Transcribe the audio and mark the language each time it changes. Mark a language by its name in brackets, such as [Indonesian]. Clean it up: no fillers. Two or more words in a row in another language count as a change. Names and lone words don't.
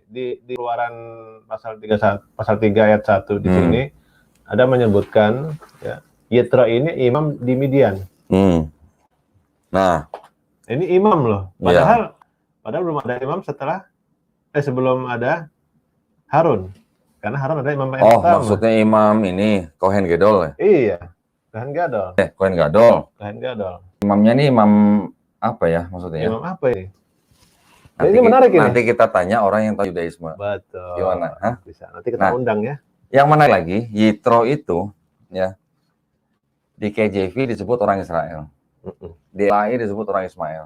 [Indonesian] Di Keluaran pasal 3 ayat 1 di sini ada menyebutkan ya, Yitro ini imam di Midian. Nah, ini imam loh. Padahal belum ada imam sebelum ada Harun. Karena Harun ada imam yang pertama. Oh, maksudnya imam ini [Hebrew] כהן גדול [Indonesian] ya? [Hebrew] Iya. כהן גדול. כהן גדול. כהן גדול. [Indonesian] Imamnya nih imam apa ya maksudnya? Imam apa ini? Ini menarik ini. Nanti kita tanya orang yang tahu Yudaisme. Betul. Gimana? Hah? Bisa. Nanti kita undang ya. Yang menarik lagi, Yitro itu ya di KJV disebut orang Israel. Di LAI disebut orang Ismail.